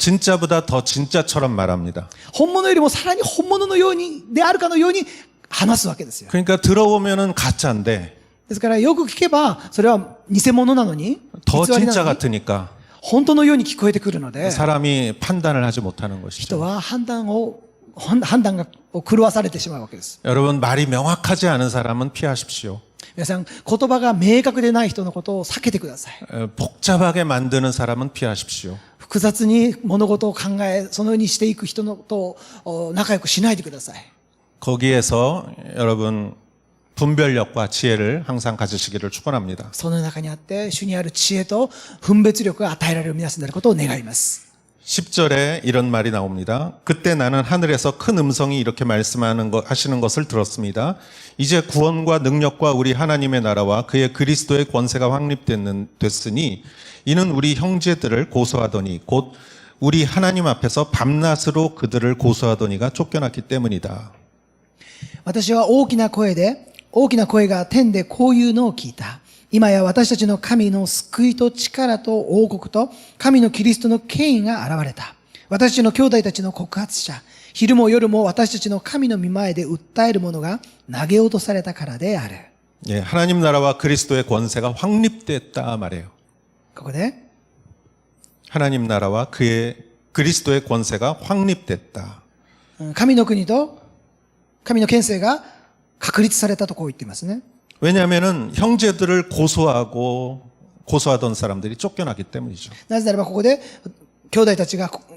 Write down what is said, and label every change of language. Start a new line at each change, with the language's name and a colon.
Korean: 진짜보다 더 진짜처럼 말합니다.
Japanese: 本物よりもさらに本物のように、であるかのように話すわけですよ。
Korean: 그러니까 들어보면은 가짜인데
Japanese: ですからよく聞けば、それは偽物なのに、
Korean: 더
Japanese: 偽りな
Korean: 진짜
Japanese: のに、
Korean: 같으니까
Japanese: 本当のように聞こえてくるので、
Korean: 사람이 판단을 하지 못하는
Japanese: 人
Korean: 것이죠.
Japanese: は判断が狂わされてしまうわけです。
Korean: 여러분 말이 명확하지 않은 사람은 피하십시오.
Japanese: 皆さん、言葉が明確でない人のことを避けてください。
Korean: 복잡하게 만드는 사람은 피하십시오.
Japanese: 複雑に物事を考え、そのようにしていく人のと仲良くしないでください。
Korean: 거기에서 여러분 분별력과 지혜를 항상 가지시기를 축원합니다.
Japanese: その中にあって、主にある知恵と分別力が与えられる皆さんであることを願います。
Korean: 10절에 이런 말이 나옵니다. 그때 나는 하늘에서 큰 음성이 이렇게 하시는 것을 들었습니다. 이제 구원과 능력과 우리 하나님의 나라와 그의 그리스도의 권세가 확립됐으니 이는 우리 형제들을 고소하더니 곧 우리 하나님 앞에서 밤낮으로 그들을 고소하더니가 쫓겨났기 때문이다.
Japanese: 私は大きな声が天でこういうのを聞いた。今や私たちの神の救いと力と王国と神のキリストの権威が現れた。私たちの兄弟たちの告発者、昼も夜も私たちの神の御前で訴える者が投げ落とされたからである。
Korean: 예, 하나님 나라와 그리스도의 권세가 확립됐다 말이에요.
Japanese: ここで、
Korean: 하나님 나라와 그의 그리스도의 권세가 확립됐다.
Japanese: 神の国と神の権勢が確立されたとこう言っていますね。
Korean: 왜냐하면은 형제들을 고소하던 사람들이 쫓겨나기 때문이죠.
Japanese: なぜならばここで兄弟たちが、